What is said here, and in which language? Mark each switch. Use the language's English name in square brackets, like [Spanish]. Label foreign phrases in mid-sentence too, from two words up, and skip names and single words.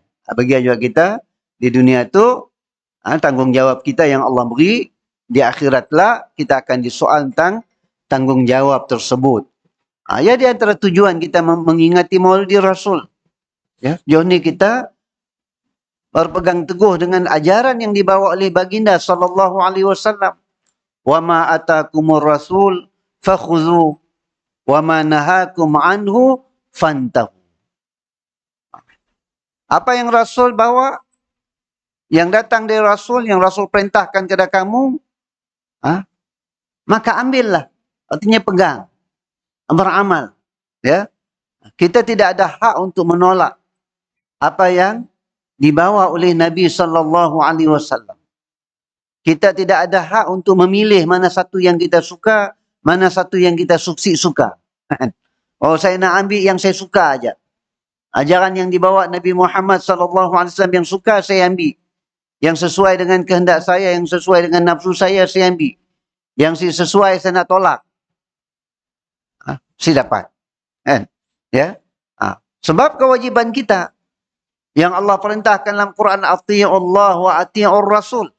[Malay] Bagi juga kita di dunia tu tanggungjawab kita yang Allah beri, di akhiratlah kita akan disoal tentang tanggungjawab tersebut. Ya, di antara tujuan kita mengingati Maulid Rasul. Ya, jauh ni kita berpegang teguh dengan ajaran yang dibawa oleh baginda [Arabic] صلى الله عليه وسلم. و ما آتاكم الرسول فخذوه و ما نهاكم عنه فانتهوا. [Malay] Apa yang Rasul bawa, yang datang dari Rasul, yang Rasul perintahkan kepada kamu, maka ambillah. Artinya pegang, beramal. Ya, kita tidak ada hak untuk menolak apa yang dibawa oleh Nabi [Arabic] صلى الله عليه وسلم. [Malay] Kita tidak ada hak untuk memilih mana satu yang kita suka, mana satu yang kita suka. Oh, saya nak ambil yang saya suka aja. Ajaran yang dibawa Nabi Muhammad [Arabic] صلى الله عليه وسلم [Malay] yang suka saya ambil. Yang sesuai dengan kehendak saya, yang sesuai dengan nafsu saya ambil. Yang sesuai saya nak tolak. Saya dapat. Ya. Sebab kewajiban kita yang Allah perintahkan dalam Quran, [Arabic] أطيعوا الله و أطيعوا الرسول.